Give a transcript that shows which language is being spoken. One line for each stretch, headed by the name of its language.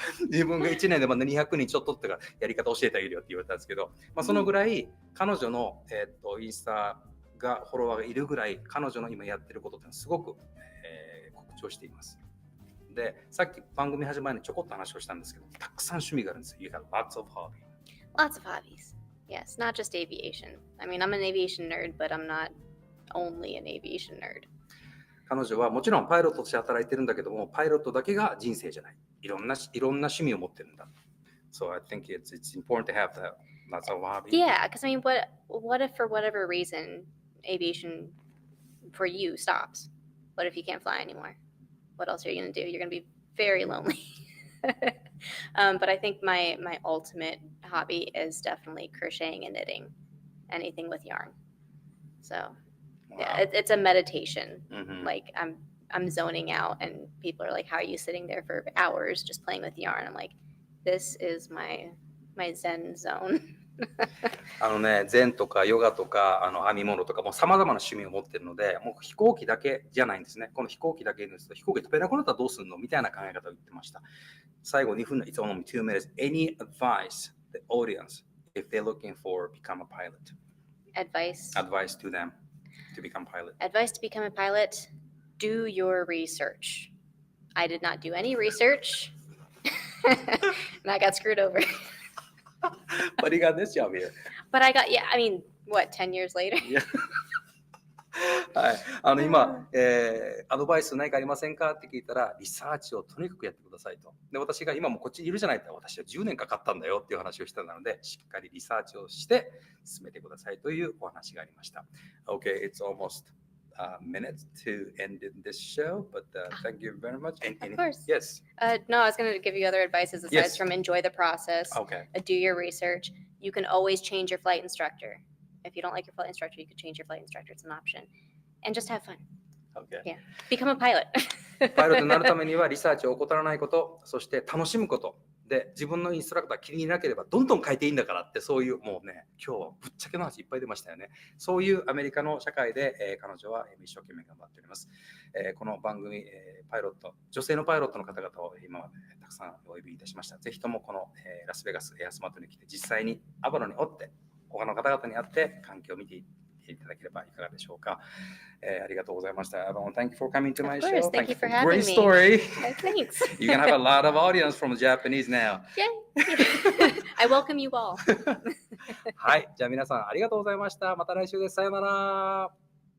Japanese: 自分が1年で200人ちょっとってかやり方教えてあげるよって言われたんですけど、そのぐらい彼女の、インスタがフォロワーがいるぐらい彼女の今やってることってすごく、告知をしています。で、さっき番組始まる前にちょこっと話をしたんですけど、たくさん趣味があるんですよ。
English: You have lots of hobbies. Lots of hobbies. Yes, not just aviation. I mean, I'm an aviation nerd, but I'm not only an aviation nerd.
Japanese: 彼女はもちろんパイロットとして働いてるんだけども、パイロットだけが人生じゃない。いろんな趣味を持ってるんだ。
English: So I think it's important to have that lots of hobbies. Yeah, because I mean, what if for whatever reason aviation for you stops? What if you can't fly anymore? What else are you going to do? You're going to be very lonely. But I think my ultimate hobby is definitely crocheting and knitting, anything with yarn. So yeah, it's a meditation. Like I'm zoning out, and people are like, "How are you sitting there for hours just playing with yarn?" I'm like, "This is my Zen zone."
Japanese: 禅とかヨガとか編み物とかも様々な趣味を持ってるので、もう飛行機だけじゃないんですね。この飛行機だけですと飛行機飛べなくなったらどうするのみたいな考え方を言ってました。最後2分の
English: It's only 2 minutes. Any advice the audience if they're looking for become a pilot? Advice to them to become pilot. Advice to become a pilot: do your research. I did not do any research, and I got screwed over. But you got this job here. But I got, I mean, what, 10 years later? Yeah.
Japanese: はい、今、アドバイス何かありませんかって聞いたら、リサーチをとにかくやってくださいと。で、私が今もこっちにいるじゃないと、私は10年かかったんだよっていう話をしたので、しっかりリサーチをして進めてくださいというお話がありました。
English: Okay, it's almost minutes to end this show, but thank you very much. Of course. Yes. No, I was going to give you other advices aside from enjoy the process. Okay. Do your research. You can always change your flight instructor. If you don't like your flight instructor, you can change your flight instructor. It's an option. And just have fun. Okay. Yeah. Become a pilot.
Japanese: パイロットになるためにはリサーチを怠らないこと、そして楽しむことで、自分のインストラクター気に入らなければどんどん変えていいんだからって、そういうもうね、今日はぶっちゃけの話いっぱい出ましたよね。そういうアメリカの社会で、彼女は一生懸命頑張っております。この番組、パイロット、女性のパイロットの方々を今までたくさんお呼びいたしました。ぜひともこの、ラスベガスエアスマートに来て、実際にアバロにおって、他の方々に会って環境を見ていただければいかがでしょうか。ありがとうございました。
English: Everyone, thank you for coming to my Of course, show. thank you for having Great me. story. Thanks. You can have a lot of audience from Japanese now. Yay. I welcome you all.
Japanese: はい、じゃあ皆さんありがとうございました。また来週です。さようなら。